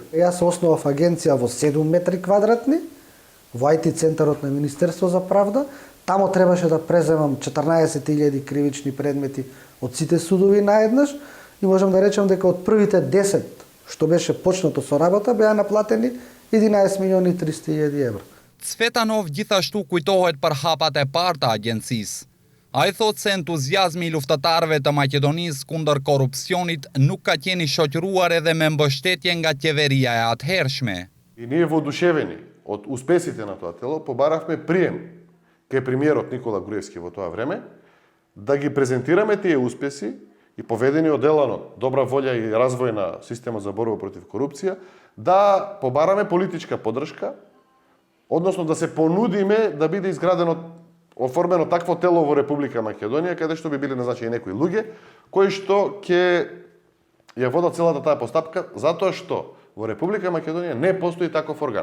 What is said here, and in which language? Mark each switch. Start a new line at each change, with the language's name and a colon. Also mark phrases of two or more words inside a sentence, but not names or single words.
Macedonian: Јас основав агенција во 7 метри квадратни, во IT центарот на Министерство за правда. Тамо требаше да преземам 14.000 кривични предмети од сите судови наеднаш и можам да речем дека од првите 10 што беше почнато со работа беа наплатени 11.300.000 евро.
Albanian: Cvetanov gjithashtu kujtohet për hapat e parë të agjencisë. Ai thotë se entuziazmi i luftëtarëve të Maqedonisë kundër korrupsionit nuk ka qenë i shoqëruar edhe me mbështetje nga qeveria e atëhershme.
Macedonian: И ние воодушевени од успесите на тоа тело побаравме прием кај премиерот Никола Груевски во тоа време да ги презентираме тие успеси и поведени од деланот добра волја и развој на системот за борба против корупција, да побараме политичка поддршка, односно да се понудиме да биде изградено, оформено такво тело во Република Македонија, каде што би биле назначени некои луѓе кои што ќе ја водат целата таа постапка, затоа што во Република Македонија не постои таков орган.